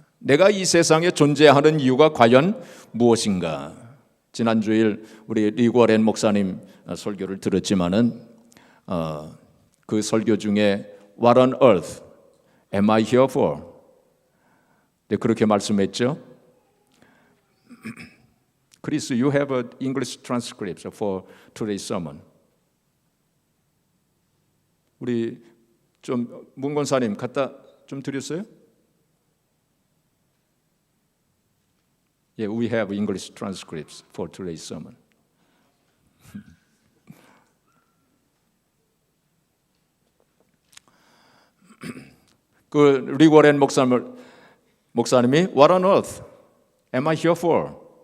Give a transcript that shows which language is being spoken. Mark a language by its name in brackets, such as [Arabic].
[Korean] 내가 이 세상에 존재하는 이유가 과연 무엇인가? 지난 주일 우리 리고렌 목사님 설교를 들었지만은 그 설교 중에 [English] What on earth am I here for? [Korean] 네, 그렇게 말씀했죠. [English] 크리스, you have an English transcript for today's sermon. [Korean] 우리 좀 문권사님 갖다 좀 드렸어요? [English] Yeah, we have English transcripts for today's sermon. [Korean] 그 리고렌 목사님이 [English] What on earth am I here for?